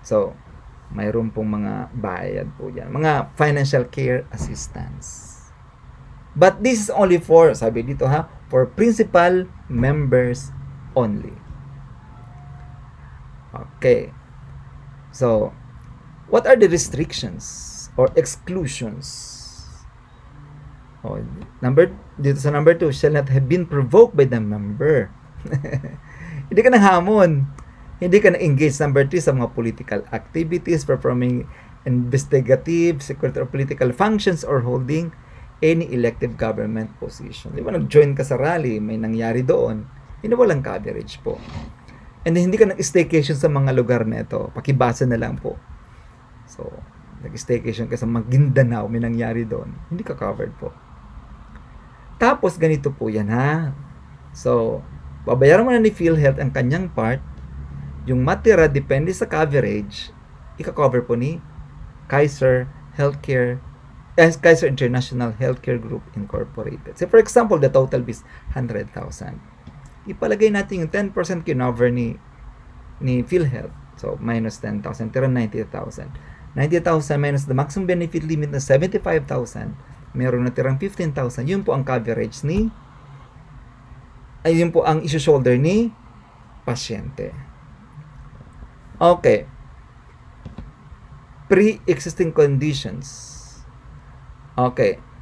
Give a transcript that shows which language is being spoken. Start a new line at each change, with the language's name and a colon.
Filipino: So, mayroon pong mga bayad po yan.
English: Mga financial care assistance. But this is only for,
Filipino: sabi dito ha,
English: for principal members only. Okay. So, what are the restrictions or exclusions? Dito sa number 2, shall not have been provoked by the member.
Filipino: Hindi ka nanghamon. Hindi ka na-engage.
English: Number 3, sa mga political activities, performing investigative, security or political functions, or holding any elective government position.
Filipino: Di ba, nag-join ka sa rally, may nangyari doon, hindi walang coverage po. And hindi ka nag-staycation sa mga lugar na ito. Pakibasa na lang po. So, nag-staycation ka sa Maguindanao, may nangyari doon, hindi ka covered po. Tapos, ganito po yan, ha? So, babayaran mo na ni PhilHealth ang kanyang part. Yung matira, depende sa coverage, ika-cover po ni
English: Kaiser Healthcare, Kaiser International Healthcare Group Incorporated. So for example, the total is 100,000.
Filipino: Ipalagay natin yung 10% kinover ni PhilHealth.
English: So minus 10,000, tira 90,000. 90,000 minus the maximum benefit limit na 75,000.
Filipino: Meron na tirang 15,000. Yun po ang coverage yun po ang issue-shoulder ni pasyente.
English: Okay. Pre-existing conditions. Okay.